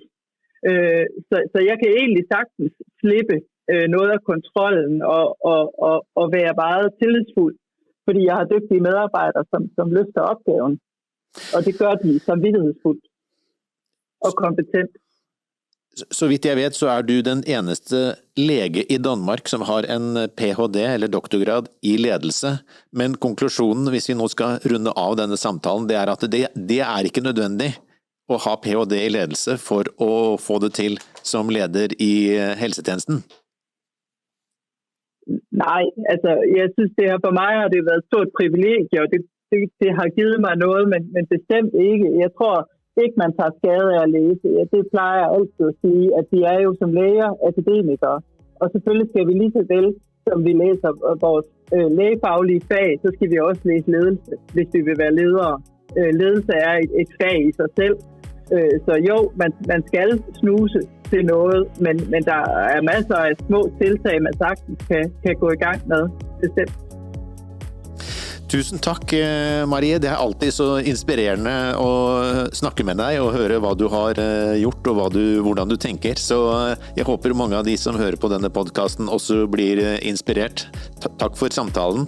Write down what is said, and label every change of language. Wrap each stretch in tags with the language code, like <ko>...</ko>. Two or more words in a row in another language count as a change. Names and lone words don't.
<da>Så jeg kan egentlig sagtens slippe noget af kontrollen og være meget tillidsfuld, fordi jeg har dygtige medarbejdere, som løfter opgaven. Og det gør de samvittighedsfuldt og kompetent.</da> <no>Så vidt jeg vet, så er du den eneste lege i Danmark som har en PhD eller doktorgrad i ledelse, men konklusjonen, hvis vi nå skal runde av denne samtalen, det er at det er ikke nødvendig å ha PhD i ledelse for å få det til som leder i helsetjenesten.</no> <da>Nej, altså jeg synes det her for mig har det været et stort privilegie, og det har givet mig noget, men bestemt ikke. Jeg tror ikke, man tager skade af at læse. Ja, det plejer jeg altid at sige, at vi er jo som læger akademikere. Og selvfølgelig skal vi lige så vel, som vi læser vores lægefaglige fag, så skal vi også læse ledelse, hvis vi vil være ledere. Ledelse er et fag i sig selv. Så jo, man skal snuse til noget, men der er masser af små tiltag, man sagtens kan gå i gang med, bestemt.</da> <no>Tusen takk, Marie. Det er alltid så inspirerende å snakke med deg og høre hva du har gjort og hvordan du tenker. Så jeg håper mange av de som hører på denne podcasten også blir inspirert. Takk for samtalen.</no>